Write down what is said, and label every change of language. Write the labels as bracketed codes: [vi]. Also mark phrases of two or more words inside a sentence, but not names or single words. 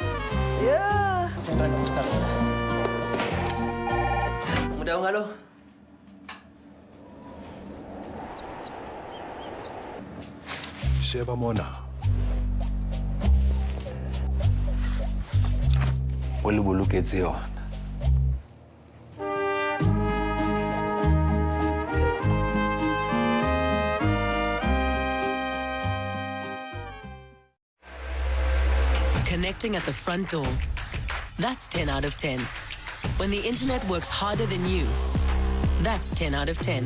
[en] Yeah. Mudaungalo. [st] Sheba mona. O le boloketse yona. [en] Connecting at the front door. That's 10 out of 10. When the internet works harder than you, that's 10 out of 10.